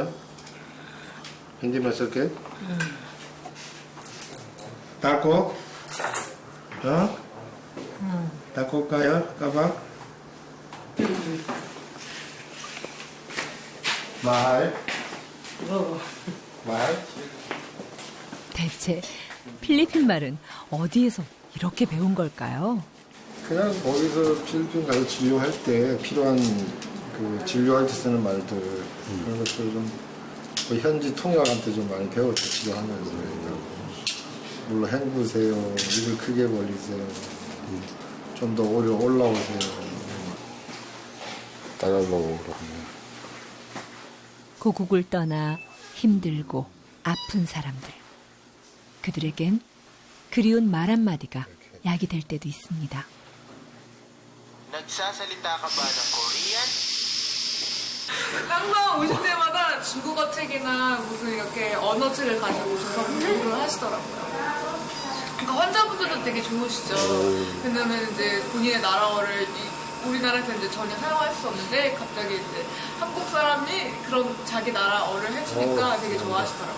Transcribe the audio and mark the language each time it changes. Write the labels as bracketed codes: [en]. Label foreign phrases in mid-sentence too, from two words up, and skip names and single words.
[tl] Hindi masakit? Takot? Ha? Takot kaya? Ka ba? mahal? mahal? [ko] 대체 필리핀 말은 어디에서 이렇게 배운 걸까요? 그냥 거기서 필리핀 가서 진료할 때 필요한 그 진료할 때 쓰는 말들 그런 것들 좀 현지 통역한테 좀 많이 배웠죠. 치료하면서. 물론 헹구세요. 입을 크게 벌리세요. 좀 더 올라오세요. 따라오라고 그러네요. 고국을 떠나 힘들고 아픈 사람들. 그들에겐 그리운 말 한마디가 약이 될 때도 있습니다. [tl] nagsasalita ka ba ng Korean? [ko] 항상 오실 때마다 중국어 책이나 무슨 이렇게 언어 책을 가지고 오셔서 공부를 하시더라고요. 그러니까 환자분들도 되게 좋으시죠. 왜냐면 이제 본인의 나라어를 우리나라에서 이제 전혀 사용할 수 없는데 갑자기 이제 한국 사람이 그런 자기 나라어를 해주니까 되게 좋아하시더라고요.